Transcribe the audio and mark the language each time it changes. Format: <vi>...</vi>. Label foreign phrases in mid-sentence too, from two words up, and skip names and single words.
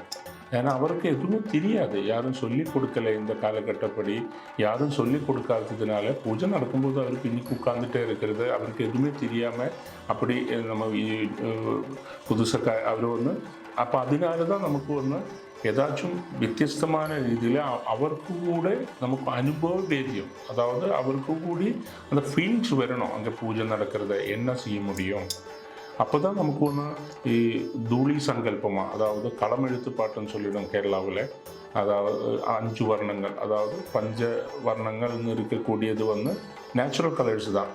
<ta>ஏன்னா அவருக்கு எதுவுமே தெரியாது, யாரும் சொல்லி கொடுக்கல. இந்த காலகட்டப்படி யாரும் சொல்லி கொடுக்காததுனால பூஜை நடக்கும்போது அவர் பின்னுக்கு உட்காந்துட்டே இருக்கிறது அவருக்கு எதுவுமே தெரியாமல் அப்படி நம்ம புதுசாக அவர் வந்து அப்போ அதனால தான் நமக்கு ஒன்று ஏதாச்சும் வித்தியஸ்தமான</ta> <ml>രീതിയിൽ അവർക്ക് കൂടെ നമുക്ക് അനുഭവവേദ്യം,</ml> <ta>அதாவது அவருக்கு கூடி அந்த ஃபீலிங்ஸ் வரணும். அங்கே பூஜை நடக்கிறது என்ன செய்ய முடியும். அப்போ தான் நமக்கு ஒன்று தூளி சங்கல்பமாக, அதாவது களமெழுத்து பாட்டுன்னு சொல்லிடும் கேரளாவில். அதாவது 5 வர்ணங்கள், அதாவது பஞ்ச வர்ணங்கள்னு இருக்கக்கூடியது வந்து</ta> <en>natural colors</en> <ta>தான்.</ta>